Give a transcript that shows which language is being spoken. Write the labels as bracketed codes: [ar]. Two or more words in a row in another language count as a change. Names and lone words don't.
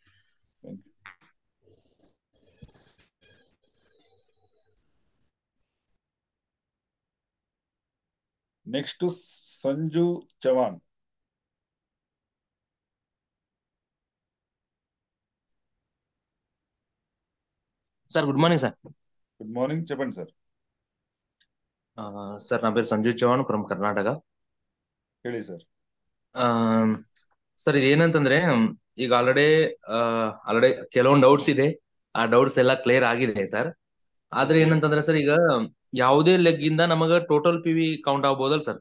[en] నెక్స్ట్ సంజు చవాన్. Sir good morning sir. good morning, [te] చెప్పండి సార్. [kn] ಸರ್, ನನ್ನ ಪೇರು ಸಂಜೀವ್ ಚೌಹಾಣ್ ಫ್ರಮ್ ಕರ್ನಾಟಕ. ಹೇಳಿ ಸರ್. ಸರ್, ಇದೇನಂತಂದ್ರೆ ಈಗ ಆಲ್ರೆಡಿ ಕೆಲವೊಂದು ಡೌಟ್ಸ್ ಇದೆ. ಆ ಡೌಟ್ಸ್ ಎಲ್ಲ ಕ್ಲಿಯರ್ ಆಗಿದೆ ಸರ್. ಆದ್ರೆ ಏನಂತಂದ್ರೆ ಸರ್, ಈಗ ಯಾವುದೇ ಲೆಗ್ ಇಂದ ನಮಗ [en] total PV count [kn] ಆಗ್ಬೋದಲ್ ಸರ್?